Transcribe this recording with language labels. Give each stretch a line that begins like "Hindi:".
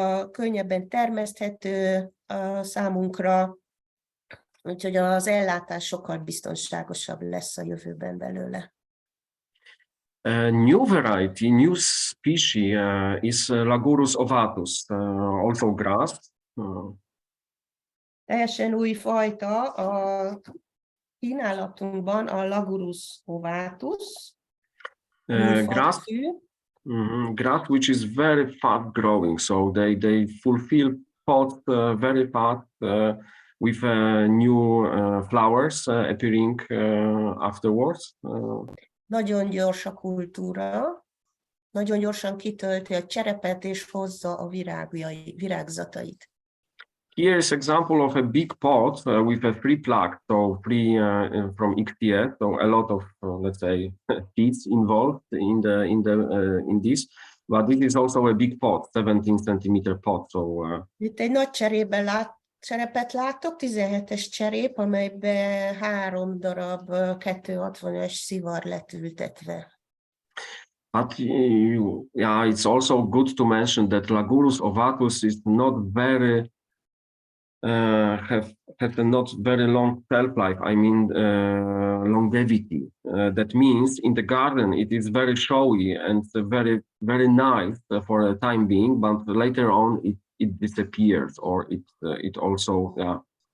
Hungarian: Könnyebben termeszthető számunkra, úgyhogy az ellátás sokkal biztonságosabb lesz a jövőben belőle.
English: A new variety, new species is Lagurus ovatus, also grass.
Hungarian: Teljesen új fajta a kínálatunkban a Lagurus ovatus.
English: Grass, grass which is very fast growing, so they fulfill pods very fast with new flowers appearing afterwards.
Hungarian: Nagyon gyors a kultúra, nagyon gyorsan kitölti a cserepet és hozza a virágzatait.
English: Here is example of a big pot with a free plug, so free from XTS, so a lot of let's say seeds involved in this, but this is also a big pot, 17 centimeter pot. So
Hungarian: itt egy nagy cserepet látok, 17-es cserép, amelybe 3 darab 260-as szivar lett ültetve.
English: But it's also good to mention that Lagurus ovatus is not very have a not very long shelf life. I mean longevity. That means in the garden it is very showy and very nice for the time being, but later on it disappears, or it also